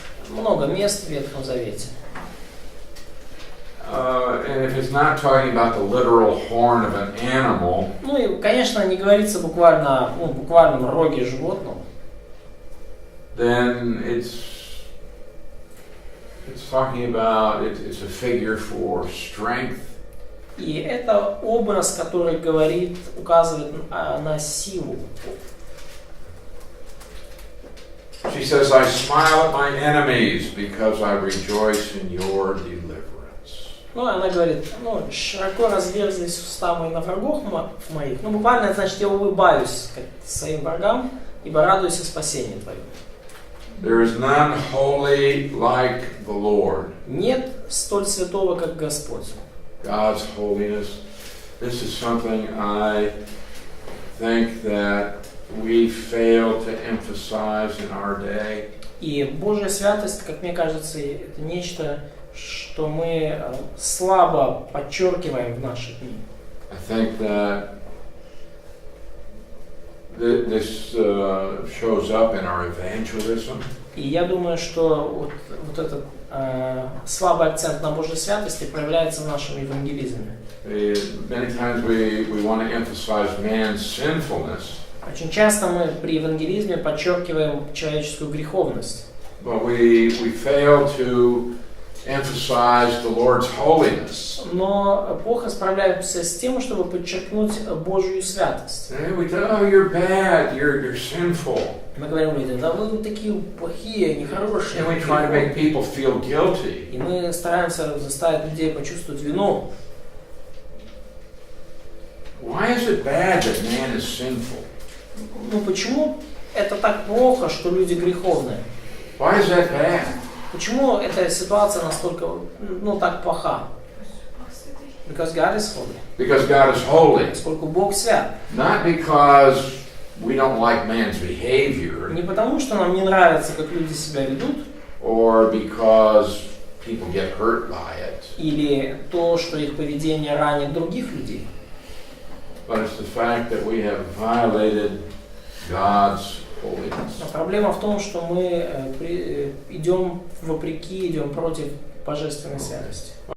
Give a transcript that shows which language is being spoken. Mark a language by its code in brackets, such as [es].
[ru] Много мест в Ветхом Завете. [en] And if it's not talking about the literal horn of an animal, [ru] Ну и, конечно, не говорится буквально, ну, буквальном роге животного. [en] then it's talking about, it's a figure for strength. [ru] И это образ, который говорит, указывает на силу. [en] She says, I smile at my enemies because I rejoice in your deliverance. [ru] Ну, она говорит, ну, широко разверзлись уста мои на врагов моих. Ну, буквально, это значит, я улыбаюсь своим врагам, ибо радуюсь о спасении твоем. [en] There is none holy like the Lord. [ru] Нет столь святого, как Господь. [en] God's holiness. This is something I think that we fail to emphasize in our day. [ru] И Божья святость, как мне кажется, это нечто, что мы слабо подчеркиваем в наши дни. [en] I think that this shows up in our evangelism. [ru] И я думаю, что вот этот слабый акцент на Божьей святости проявляется в нашем евангелизме. [en] Many times we want to emphasize man's sinfulness. [ru] Очень часто мы при евангелизме подчеркиваем человеческую греховность. [en] But we fail to emphasize the Lord's holiness. [ru] Но плохо справляемся с тем, чтобы подчеркнуть Божью святость. [en] And we tell, oh, you're bad, you're sinful. [ru] Мы говорим людям, да вы такие плохие, нехорошие. [en] And we try to make people feel guilty. [ru] И мы стараемся заставить людей почувствовать вину. [en] Why is it bad that man is sinful? [ru] Ну почему это так плохо, что люди греховные? [en] Why is that bad? [ru] Почему эта ситуация настолько, ну, так плоха? [en] Because God is holy. Because God is holy. [ru] Поскольку Бог свят. [en] Not because we don't like man's behavior. [ru] Не потому, что нам не нравится, как люди себя ведут. [en] Or because people get hurt by it. [ru] Или то, что их поведение ранит других людей. [en] But it's the fact that we have violated God's holiness. [ru] Но проблема в том, что мы идем вопреки, идем против божественной святости.